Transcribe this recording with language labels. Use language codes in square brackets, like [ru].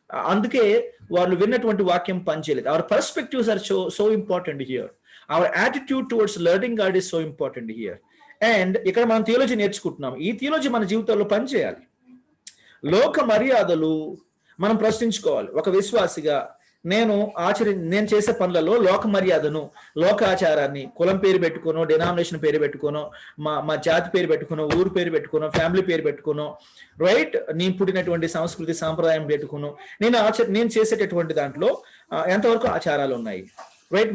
[te] అందుకే వాళ్ళు విన్నటువంటి వాక్యం పనిచేయలేదు. [en] Our perspectives are so important here. Our attitude towards learning God is so important here. [te] And ఇక్కడ మనం థియాలజీ నేర్చుకుంటున్నాం. ఈ థియాలజీ మన జీవితంలో పనిచేయాలి. లోక మర్యాదలు మనం ప్రశ్నించుకోవాలి. ఒక విశ్వాసిగా నేను చేసే పనులలో లోక మర్యాదను, లోకాచారాన్ని, కులం పేరు పెట్టుకోనో, డినామినేషన్ పేరు పెట్టుకోనో, మా జాతి పేరు పెట్టుకోనో, ఊరు పేరు పెట్టుకోనో, ఫ్యామిలీ పేరు పెట్టుకోనో, రైట్, నేను పుట్టినటువంటి సంస్కృతి సాంప్రదాయం పెట్టుకోను, నేను చేసేటటువంటి దాంట్లో ఎంతవరకు ఆచారాలు ఉన్నాయి, రైట్?